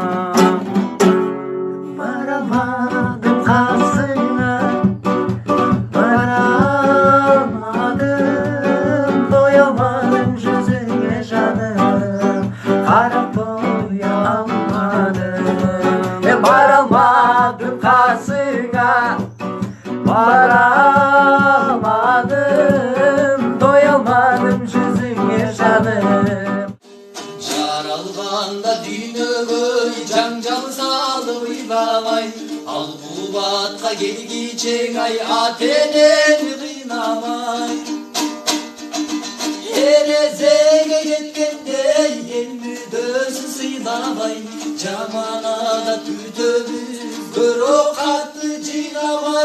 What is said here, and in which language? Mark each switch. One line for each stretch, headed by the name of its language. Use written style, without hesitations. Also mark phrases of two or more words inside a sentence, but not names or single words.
Kazakh: Барамадым қасыңа, барамадым, тоя алмадым жүзіңе жаным, қарап тоя алмадым. Бара алмадым қасыңа, барамадым, тоя алмадым жүзіңе жаным.
Kyrgyz: Жаралғанда дүйнөгө жаңжал салып ыйламай, ал кубатка келгичек ай атенени кыйнамай. Эрезеге жеткенде эл мүддөсүн сыйламай, жаманада күтөбүз бирок катты жыйнамай.